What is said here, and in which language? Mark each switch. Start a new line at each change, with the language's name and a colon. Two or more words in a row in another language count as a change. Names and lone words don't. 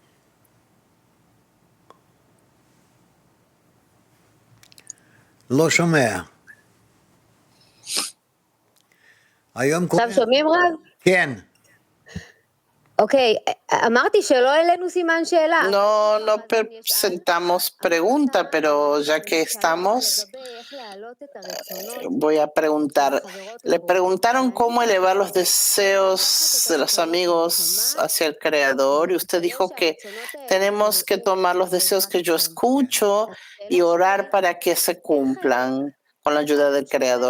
Hebrew: לא שומע. היום קוראים... עכשיו שומעים רב? כן. אוקיי, אמרתי שלא העלינו סימן שאלה.
Spanish: No presentamos pregunta, pero ya que estamos, voy a preguntar. Le preguntaron cómo elevar los deseos de los amigos hacia el Creador y usted dijo que tenemos que tomar los deseos que yo escucho y orar para que se cumplan con la ayuda del Creador.